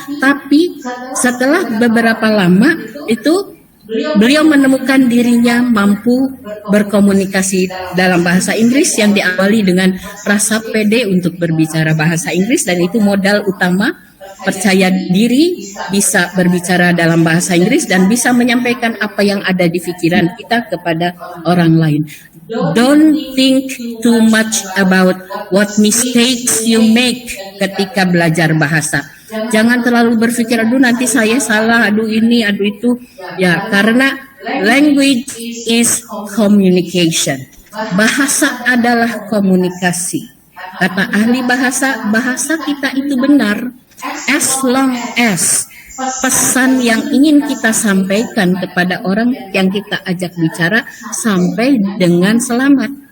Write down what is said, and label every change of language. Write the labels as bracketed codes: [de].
[id] Tapi setelah beberapa lama itu beliau menemukan dirinya mampu berkomunikasi dalam bahasa Inggris yang diawali dengan rasa pede untuk berbicara bahasa Inggris, dan itu modal utama, percaya diri, bisa berbicara dalam bahasa Inggris dan bisa menyampaikan apa yang ada di pikiran kita kepada orang lain. [en] Don't think too much about what mistakes you make [id] ketika belajar bahasa. Jangan terlalu berpikir, aduh nanti saya salah, aduh ini, aduh itu. Ya, karena [en] language is communication. [id] Bahasa adalah komunikasi. Kata ahli bahasa, bahasa kita itu benar [en] as long as [id] pesan yang ingin kita sampaikan kepada orang yang kita ajak bicara sampai dengan selamat.